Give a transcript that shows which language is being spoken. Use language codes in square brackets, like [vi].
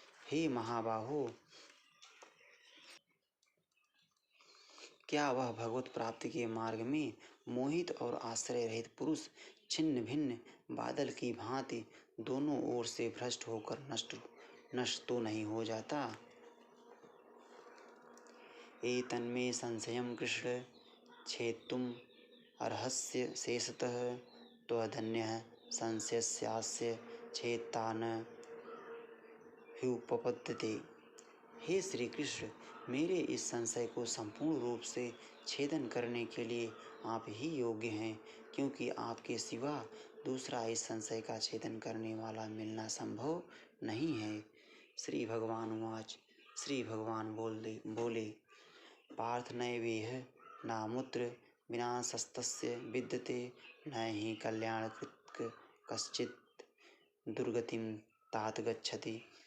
[hi] हे महाबाहो, क्या वह भगवत प्राप्ति के मार्ग में मोहित और आश्रय रहित पुरुष छिन्न भिन्न बादल की भांति दोनों ओर से भ्रष्ट होकर नष्ट तो नहीं हो जाता। [sa] एतन्मे संशयं कृष्ण छेत्तुम् अर्हस्य शेषतः त्वधन्यः संशयस्यास्य छेत्ता न ह्युपपद्यते। [hi] हे श्री कृष्ण, मेरे इस संशय को संपूर्ण रूप से छेदन करने के लिए आप ही योग्य हैं, क्योंकि आपके सिवा दूसरा इस संशय का छेदन करने वाला मिलना संभव नहीं है। [sa] श्री भगवान उवाच। [hi] श्री भगवान बोले, [sa] पार्थ नैवेह नामुत्र विनाशस्तस्य विद्यते, न हि कल्याणकृत् कश्चित् दुर्गतिम तात गच्छति।